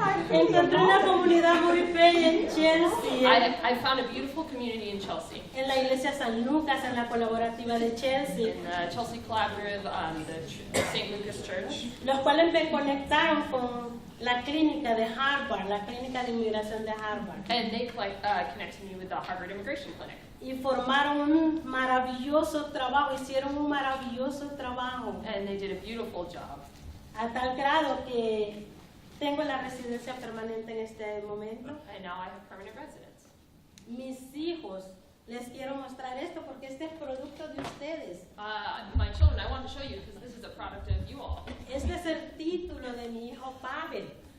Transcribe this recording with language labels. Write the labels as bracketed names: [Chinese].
[Spanish] Encontré una comunidad muy bella en Chelsea, [English] I found a beautiful community in Chelsea. [Spanish] en la iglesia San Lucas, en la colaborativa de Chelsea, [English] In the Chelsea Collaborative, the St. Lucas Church, [Spanish] los cuales me conectaron con la clínica de Harvard, la clínica de inmigración de Harvard, [English] and they connected me with the Harvard Immigration Clinic. [Spanish] y formaron un maravilloso trabajo, hicieron un maravilloso trabajo, [English] And they did a beautiful job. [Spanish] a tal grado que tengo la residencia permanente en este momento. [English] And now I have permanent residence. [Spanish] Mis hijos, les quiero mostrar esto porque este es producto de ustedes. [English] My children, I want to show you because this is a product of you all. [Spanish] Este es el título de mi hijo Pavel.